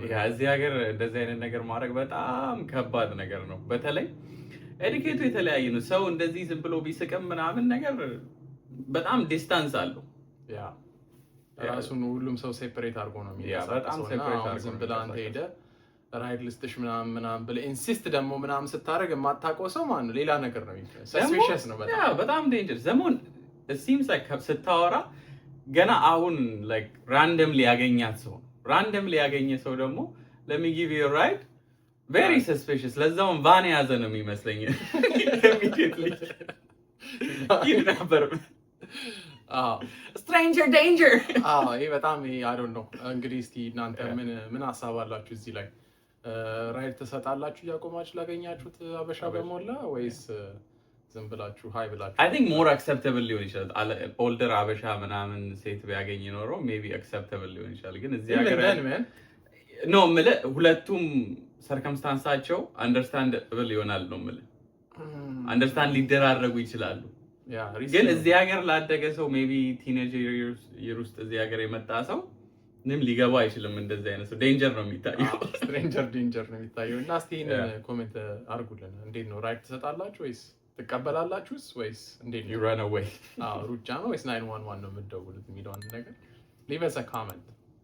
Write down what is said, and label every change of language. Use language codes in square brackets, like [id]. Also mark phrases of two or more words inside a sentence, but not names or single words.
[am] ያ እዚህ ሀገር እንደዚህ አይነት ነገር ማድረግ በጣም ከባድ ነገር ነው። በተለይ ኤዲኬቱ የተለያየ ነው። ሰው እንደዚህ ዝም ብሎ ቢስቅም ምናምን ነገር በጣም ዲስታንስ አለው። ያ ራሱን ሁሉም ሰው ሴፐሬት አድርጎ ነው የሚያሳየው። በጣም ሴፐሬት አድርጎ ዝም ብለህ አንተ ሄደህ ራይድ ልስጥሽ ምናምን ብለህ ኢንሲስት ደግሞ ምናምን ስታደርግ የማታውቀው ሰው ማነው ሌላ ነገር ነው የሚመስለው። ሰስፒሸስ ነው በጣም። ያ በጣም ዴንጀር ዘመን [en] it seems like [am] ስታወራ ገና አሁን [en] like randomly [am] ያገኛት ሰው ያገኘ ሰው ደግሞ [en] let me give you a ride very suspicious። [am] ለዛውም ቫን ያዘ ነው የሚመስለኝ immediately ነበር። [en] stranger danger። [am] ይሄ በጣም [en] I don't know። [am] እንግዲህ እስቲ እናንተ ምን ሀሳብ አላችሁ እዚህ ላይ? ራይድ ተሰጣላችሁ ያቆማችሁ ላገኛችሁት አበሻ በሞላ ወይስ ዝም ብላችሁ ሃይ ብላችሁ? [en] I think more acceptable [am] ሊሆን ይችላል። ኦልደር አበሻ ምናምን ሴት ቢያገኝ ኖሮ [en] maybe acceptable [am] ሊሆን ይችላል። ግን እዚህ ሀገር ነው የምልህ ሁለቱም ሰርከምስታንሳቸው አንደርስታንደብል ይሆናል ነው የምልህ። አንደርስታንድ ሊደራረጉ ይችላሉ። ግን እዚህ ሀገር ላደገ ሰው [en] maybe teenage year [am] ውስጥ እዚህ ሀገር የመጣ ሰው ምንም ሊገባ አይችልም። እንደዚህ አይነት ሰው ዴንጀር ነው የሚታየው። ዴንጀር ነው የሚታየው። እና እስቲ ኮሜንት አድርጉልን። እንዴት ነው ራይድ ትሰጣላችሁ ወይስ ትቀበላላችሁስ ወይስ እንዴት ነው? [en] you run away [am] ሩጫ ነው ወይስ 911 ነው የምትደውሉት የሚለው አንድ ነገር [en] leave us a comment